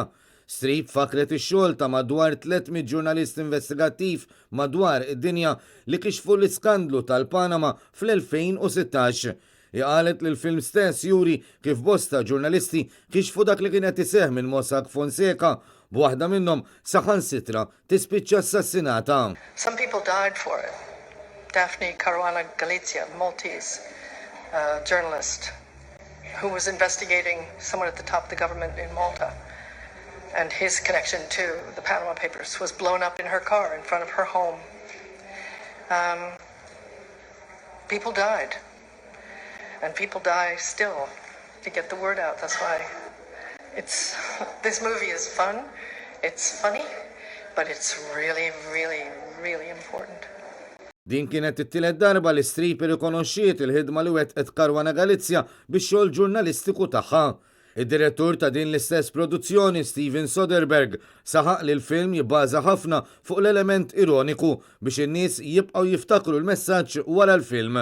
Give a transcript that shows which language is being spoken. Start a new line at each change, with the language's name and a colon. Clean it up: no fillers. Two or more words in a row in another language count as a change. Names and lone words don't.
Maltese: Streep fakret ix-xogħol ta' madwar 300 ġurnalist investigattiv madwar id-dinja li kixfu l-iskandlu tal-Panama fl-2016. Qalet li l-film stess juri kif bosta ġurnalisti kixfu dak li kienet iseħħ minn Mossack Fonseca b'waħda minnhom saħansitra tispiċċa assassinata.
English: Some people died for it. Daphne Caruana Galizia, Maltese journalist who was investigating someone at the top of the government in Malta. And his connection to the Panama Papers was blown up in her car in front of her home. People died. And people die still to get the word out. That's why this movie is fun, it's funny, but it's really, really, really important.
Maltese: Din kienet it-tielet darba li Streep irrikonoxxiet il-ħidma li wettqet Caruana Galizia bix-xogħol ġurnalistiku tagħha. Id-direttur ta' din l-istess produzzjoni, Steven Soderbergh, saħaq li l-film jibbaża ħafna fuq l-element ironiku biex in-nies jibqgħu jiftakru l-messaġġ wara l-film.